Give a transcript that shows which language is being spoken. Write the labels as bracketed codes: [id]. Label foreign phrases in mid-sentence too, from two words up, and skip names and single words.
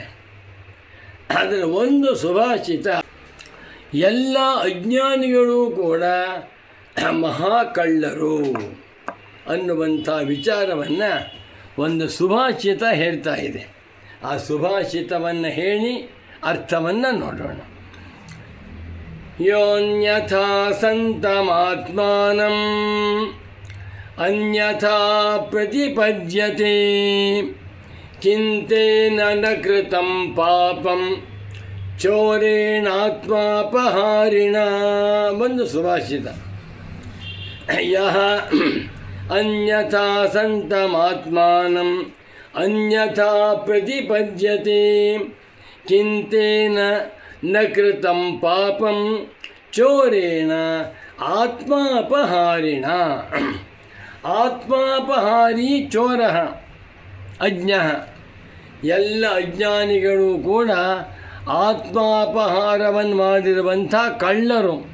[kn] ಅದರ ಒಂದು ಸುಭಾಷಿತ, ಎಲ್ಲ ಅಜ್ಞಾನಿಗಳು ಕೂಡ ಮಹಾಕಳ್ಳರು ಅನ್ನುವಂಥ ವಿಚಾರವನ್ನು ಒಂದು ಸುಭಾಷಿತ ಹೇಳ್ತಾ ಇದೆ. ಆ ಸುಭಾಷಿತವನ್ನು ಹೇಳಿ ಅರ್ಥವನ್ನು ನೋಡೋಣ. [sa] ಯೋನ್ಯಥಾ ಸಂತಮಾತ್ಮಾನಂ ಅನ್ಯಥಾ ಪ್ರತಿಪದ್ಯತೆ ಕಿಂತೇನ ನ ಕೃತಂ ಪಾಪಂ ಚೋರೇಣಾತ್ಮಾಪಹಾರಿಣ. [kn] ಒಂದು ಸುಭಾಷಿತ. [sa] ಯಹ ಅನ್ಯಥಾ ಸಂತಮಾತ್ಮಾನಂ ಅನ್ಯಥಾ ಪ್ರತಿಪದ್ಯತೆ ಕಿಂತೇನ ನ ಕೃತಂ ಪಾಪಂ ಚೋರೇಣ ಆತ್ಮಾಪಹಾರಿಣ. ಆತ್ಮಾಪಹಾರಿ ಚೋರ ಅಜ್ಞ. [kn] ಎಲ್ಲ ಅಜ್ಞಾನಿಗಳು ಕೂಡ ಆತ್ಮಾಪಹಾರವನ್ನು ಮಾಡಿರುವಂಥ ಕಳ್ಳರು.